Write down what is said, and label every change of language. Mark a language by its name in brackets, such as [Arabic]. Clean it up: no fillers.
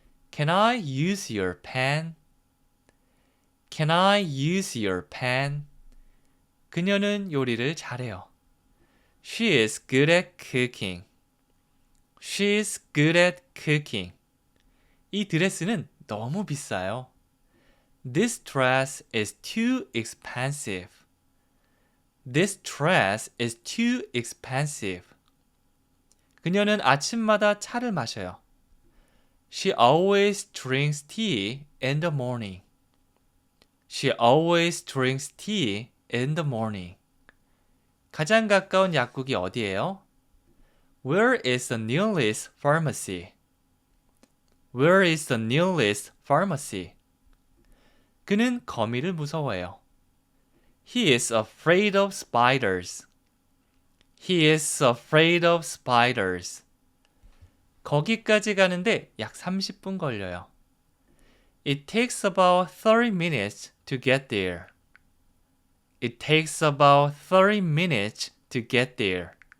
[English] Can I use your pen? Can I use your pen? [Korean] 그녀는 요리를 잘해요. [English] She is good at cooking. She is good at cooking. [Korean] 이 드레스는 너무 비싸요. [English] This dress is too expensive. This dress is too expensive. [Korean] 그녀는 아침마다 차를 마셔요. [English] She always drinks tea in the morning. She always drinks tea in the morning. [Korean] 가장 가까운 약국이 어디예요? [English] Where is the nearest pharmacy? Where is the nearest pharmacy? [Korean] 그는 거미를 무서워해요. [English] He is afraid of spiders. He is afraid of spiders. [Korean] 거기까지 가는데 약 30분 걸려요. [English] It takes about 30 minutes to get there. It takes about 30 minutes to get there.